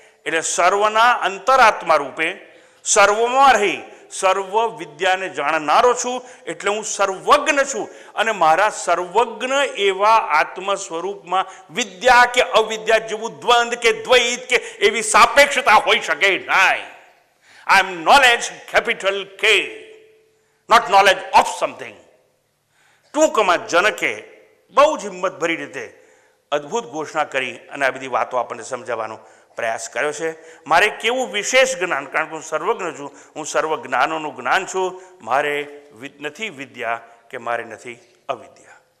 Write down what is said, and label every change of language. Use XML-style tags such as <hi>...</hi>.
<gu>એટલે સર્વના અંતરાત્મા રૂપે સર્વમાં રહી સર્વ વિદ્યાને જાણનારો છું, એટલે હું સર્વજ્ઞ છું. અને મારા સર્વજ્ઞ એવા આત્મ સ્વરૂપમાં વિદ્યા કે અવિદ્યા જેવું દ્વંદ કે દ્વૈત કે એવી સાપેક્ષતા હોઈ શકે નહીં.</gu> <en>I am knowledge, capital K, not knowledge of something.</en> <gu>ટૂંકમાં જનકે બહુ જ હિંમતભરી રીતે અદ્ભુત ઘોષણા કરી અને આ બધી વાતો આપણને સમજાવવાનો પ્રયાસ કર્યો છે. મારે કેવું વિશેષ જ્ઞાન, કારણ કે હું સર્વજ્ઞ છું, હું સર્વ જ્ઞાનોનું જ્ઞાન છું. મારે નથી વિદ્યા કે મારે નથી અવિદ્યા.</gu>